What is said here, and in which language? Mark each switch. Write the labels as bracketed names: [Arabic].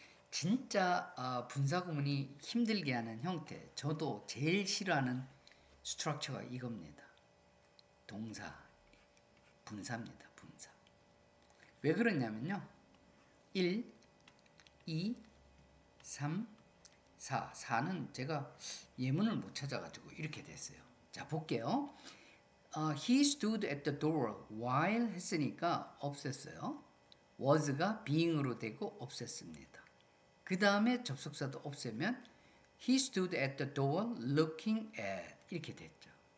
[Korean] 진짜 분사구문이 힘들게 하는 형태 저도 제일 싫어하는 스트럭처가 이겁니다. 동사 분사입니다. 분사. 왜 그러냐면요. 1, 2, 3, 4. 4는 제가 예문을 못 찾아가지고 이렇게 됐어요. 자 볼게요. [English] He stood at the door while [Korean] 했으니까 없앴어요. was가 being으로 되고 없앴습니다. 그 다음에 접속사도 없애면 [English] He stood at the door looking at [Korean] 이렇게 됐죠.